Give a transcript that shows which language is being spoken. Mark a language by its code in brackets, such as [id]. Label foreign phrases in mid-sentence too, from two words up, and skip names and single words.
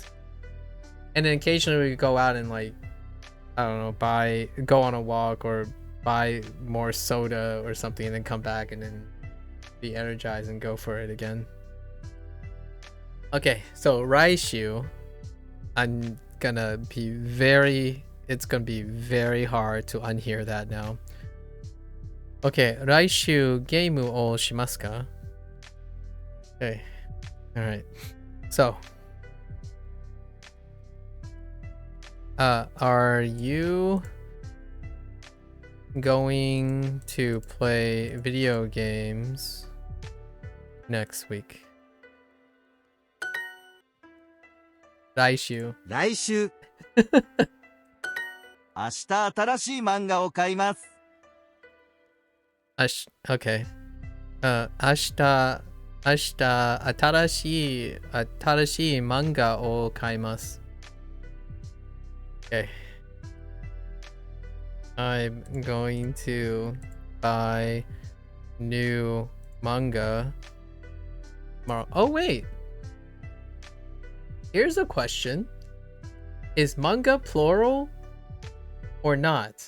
[en] And then occasionally we go out and like, I don't know, go on a walk or buy more soda or something and then come back and then be energized and go for it again. Okay, so Raishu, it's gonna be very hard to unhear that now. [ja] Okay, 来週ゲームをしますか? [en] Okay, alright. So, are you going to play video games next week? Raishu. [ja] 明日新しい漫画を買います。 Okay. 明日新しい漫画を買います。Okay. [en] I'm going to buy new manga tomorrow. Oh wait. Here's a question. Is manga plural or not?